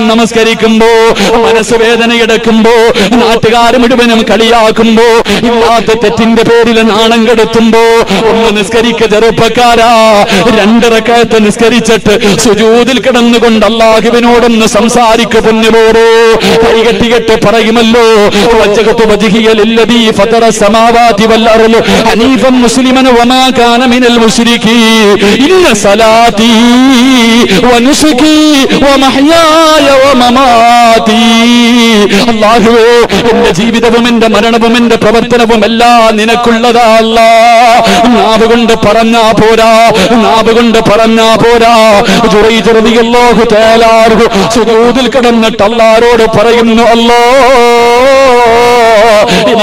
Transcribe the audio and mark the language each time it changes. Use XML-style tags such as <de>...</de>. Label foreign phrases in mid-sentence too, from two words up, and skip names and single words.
<ml>നമസ്കരിക്കുമ്പോ മനസ്സ് വേദനയെടുക്കുമ്പോ, നാട്ടുകാർ മുഴുവനും കളിയാക്കുമ്പോ, ഇല്ലാത്ത തെറ്റിന്റെ പേരിൽ നാണം കെടുത്തുമ്പോ ഒന്ന് നിസ്കരിക്ക ചെറുപ്പക്കാരാ. 2 റക്അത്ത് നിസ്കരിച്ചിട്ട് സുജൂദിൽ കിടന്നുകൊണ്ട് അല്ലാഹുവിനോടൊന്ന് സംസാരിക്കു പൊന്നുപോരോ. കൈകെട്ടികെട്ട് പറയുമല്ലോ,</ml> <ar>للذي فطر السماوات والأرض حنيفا مسلما وما كان من المشركين إن صلاتي ونسكي ومحياي ومماتي.</ar> <ml>അല്ലാഹുവേ, എന്റെ ജീവിതവും എന്റെ മരണവും എന്റെ പ്രവർത്തനവും എല്ലാം നിനക്കുള്ളതാ അല്ലാ. നാവ് കൊണ്ട് പറഞ്ഞാ പോരാ. ജുറൈജ്</ml> <ar>رضي الله تعالى عنه</ar> <ml>സുജൂദിൽ കിടന്നിട്ട് അല്ലാഹുവോട് പറയുന്നു, അല്ലാ,</ml>